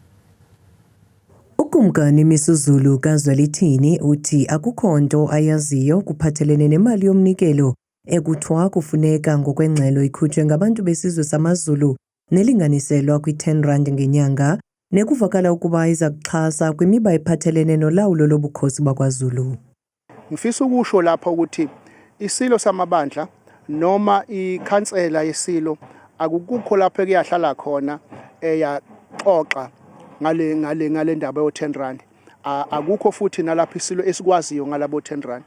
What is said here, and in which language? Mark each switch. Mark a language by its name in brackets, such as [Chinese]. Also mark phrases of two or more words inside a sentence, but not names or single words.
[Xhosa] Ukumkani Misuzulu kaZwelithini uthi akukho nto ayaziyo kuphathelene nemali yomnikelo ekuthiwa kufuneka ngokwengxelo ikhutshwe ngabantu besizwe samaZulu nelinganiselwa kwi10 rand ngenyanga nekuvakala ukuba iza kuxhasa kwimiba ephathelene nolawulo lobukhosi bakwaZulu. [Zulu] Ngifisa ukusho lapha ukuthi isilo samabandla noma ikhansela yesilo akukukho lapho kuyahlala khona eyaxoxa ngale ndaba yo10 rand. Akukho futhi nalapho isilo esikwaziyo ngalabo 10 rand.